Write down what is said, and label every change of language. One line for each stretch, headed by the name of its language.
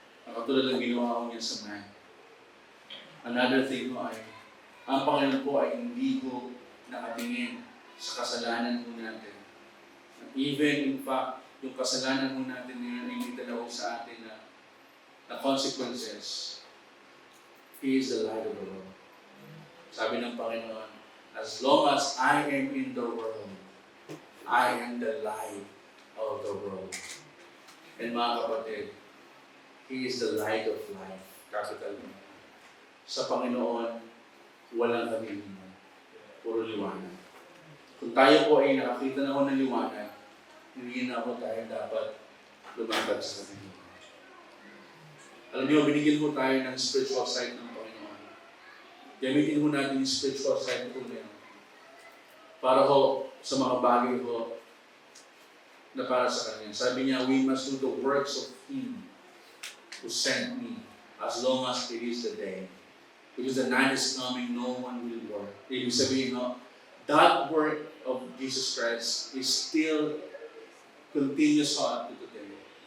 Filipino: Katulad ng ginawa ko niya sa man.
English: Another thing
Filipino: po ay, ang Panginoon po ay hindi ko nakatingin sa kasalanan po natin. Even in fact, yung kasalanan po natin ngayon ay hindi dalaw sa atin na consequences.
English: He is the light of the world.
Filipino: Sabi ng Panginoon,
English: as long as I am in the world, I am the light of the world. And mga kapatid, He is the light of life.
Filipino: Capital M. Sa Panginoon, walang kadiliman. Puro liwanag. Kung tayo po ay nakakita na ng liwanag, hindi na po tayo dapat lumakad sa kadiliman. Alam niyo, binigyan mo tayo ng spiritual sight ng Panginoon. Gamitin mo natin yung spiritual sight po na yun. Para ho, sa mga bagay ho, na para sa Kanya.
English: Sabi niya, we must do the works of Him who sent me as long as it is the day. Because the night is coming, no one will work.
Filipino: Ibig sabihin,
English: that work of Jesus Christ is still continuous up to today.